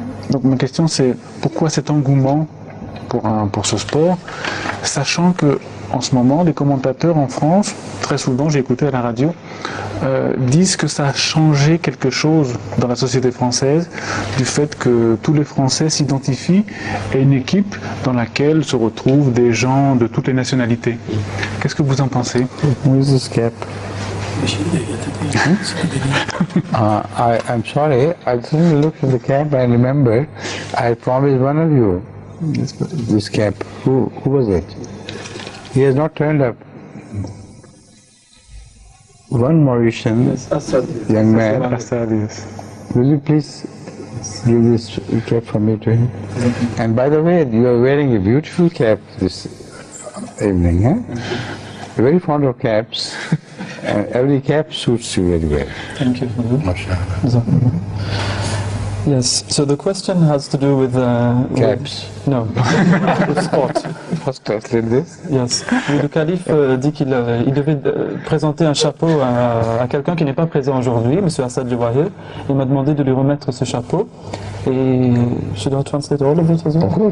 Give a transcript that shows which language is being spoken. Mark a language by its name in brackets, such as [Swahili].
[French] Donc ma question c'est pourquoi cet engouement pour ce sport, sachant que en ce moment les commentateurs en France, très souvent j'ai écouté à la radio, disent que ça a changé quelque chose dans la société française du fait que tous les Français s'identifient à une équipe dans laquelle se retrouvent des gens de toutes les nationalités. Qu'est-ce que vous en pensez? [English] Who is this cap? I'm sorry, I didn't look at the cap. I remember I promised one of you this cap. Who was it? He has not turned up. One Mauritian young man. Will you please give this cap for me to him? And by the way, you are wearing a beautiful cap this evening, huh? You're very fond of caps. And every cap suits you very well. Thank you. Yes, so the question has to do with... caps? No, with sport. First translate this? Yes. [French] Le calife dit qu'il devait présenter un chapeau à quelqu'un qui n'est pas présent aujourd'hui, M. Assad Jawahir. Il m'a demandé de lui remettre ce chapeau. Et je dois [English] translate all of it as well?